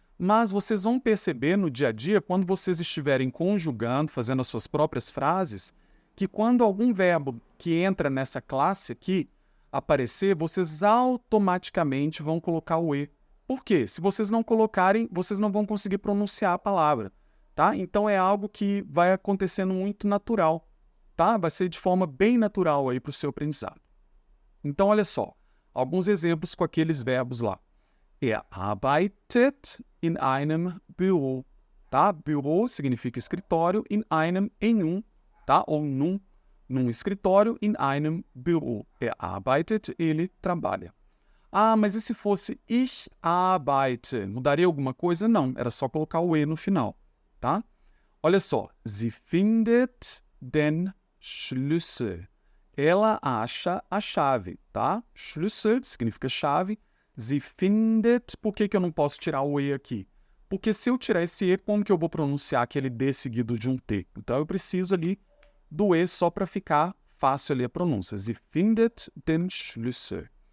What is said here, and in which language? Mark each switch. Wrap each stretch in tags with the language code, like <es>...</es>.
<pt>Mas vocês vão perceber no dia a dia, quando vocês estiverem conjugando, fazendo as suas próprias frases, que quando algum verbo que entra nessa classe aqui aparecer, vocês automaticamente vão colocar o E. Por quê? Se vocês não colocarem, vocês não vão conseguir pronunciar a palavra, tá? Então é algo que vai acontecendo muito natural, tá? Vai ser de forma bem natural aí para o seu aprendizado. Então, olha só. alguns exemplos com aqueles verbos lá.</pt> <de>Er arbeitet in einem Büro.</de> <pt>Tá? Büro significa escritório, em um, tá? Ou num escritório,</pt> <de>in einem Büro. Er arbeitet,</de> <pt>ele trabalha. Ah, mas e se fosse</pt> <de>ich arbeite?</de> <pt>Mudaria alguma coisa? Não, era só colocar o e no final, tá? Olha só,</pt> <de>sie findet den Schlüssel.</de> <pt>Ela acha a chave, tá? Schlüssel significa chave.</pt> <de>Sie findet,</de> <pt>por que eu não posso tirar o e aqui? Porque se eu tirar esse e, como que eu vou pronunciar aquele d seguido de um t? Então eu preciso ali do e só para ficar fácil ali a pronúncia.</pt> <de>Sie findet den Schlüssel.</de>